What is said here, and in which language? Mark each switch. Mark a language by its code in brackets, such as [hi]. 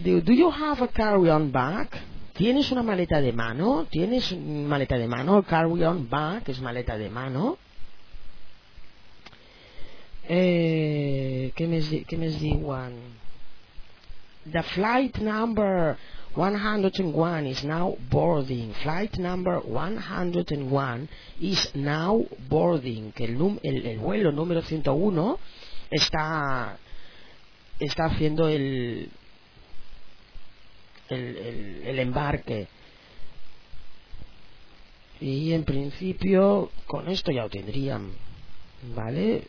[en] Do you have a carry-on bag? [es] ¿Tienes una maleta de mano? ¿Tienes una maleta de mano? Carry-on bag es maleta de mano. ¿Qué mes di one? [en] The flight number 101 is now boarding. Flight number 101 is now boarding. [es] Que el vuelo número 101 está haciendo el embarque. Y en principio con esto ya lo tendrían, ¿vale?